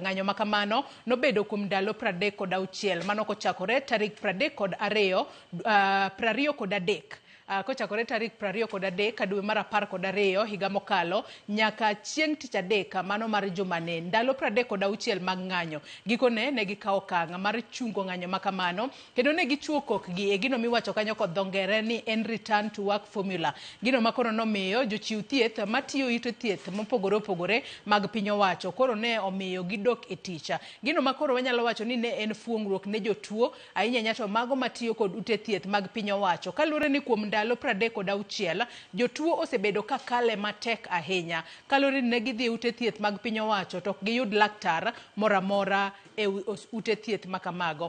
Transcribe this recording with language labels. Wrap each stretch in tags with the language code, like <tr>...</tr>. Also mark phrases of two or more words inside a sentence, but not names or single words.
<luo>Ng'anyo makamano nobedo kuom ndalo 36 mano kochakore tarik 32 kochakore tarik 23 dwe mar 12 higa mokalo nyaka chieng' tich adek mano mar jumane ndalo 36 mag ng'anyo. Gikone ne gikawo okang' mar chungo ng'anyo makamano kendo ne gichuo kokgi e gino miwacho kanyo kod dhongere ni en</luo> <en>return to work formula.</en> <luo>Gino makoro nomiyo jochiw thieth matiyo ite thieth mopogore opogore mag piny owacho koro ne omiyo gidok e tich. Gino makoro wanyalo wacho ni ne en fuongruok ne jotuo ahinya nyato mago matiyo kod ute thieth mag piny owacho kalure ni kuom ndalo 36 jotuo osebedo kakale matek ahinya kalure ni gidhi ute thieth mag piny owacho to giyud laktar moramora e ute thieth makamago.</luo>